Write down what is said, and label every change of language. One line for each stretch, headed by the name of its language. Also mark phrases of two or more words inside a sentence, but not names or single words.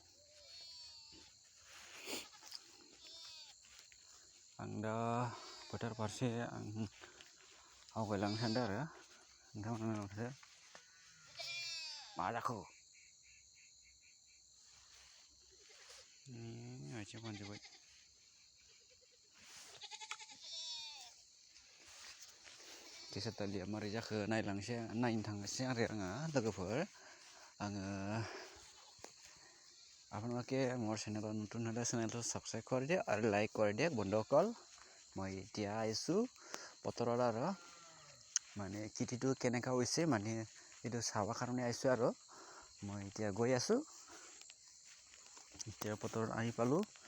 Bodo: आं दा फोथार फारसे आं आवगायलांनो सानदों आरो नोंथांमोनखौ मा जाखो आथिं फानजोब्बाय टिसार दालिया मारै जाखो नायनो थांनोसै आरो आङो लोगोफोर आङो
Assamese: আপোনালোকে মোৰ চেনেলত নতুন হ'লে চেনেলটো ছাবস্ক্ৰাইব কৰি দিয়ে আৰু লাইক কৰি দিয়ে বন্ধুসকল মই এতিয়া আহিছোঁ পথাৰত আৰু মানে খেতিটো কেনেকুৱা হৈছে মানে এইটো চাবৰ কাৰণে আহিছোঁ আৰু মই এতিয়া গৈ আছোঁ এতিয়া পথাৰত আহি পালোঁ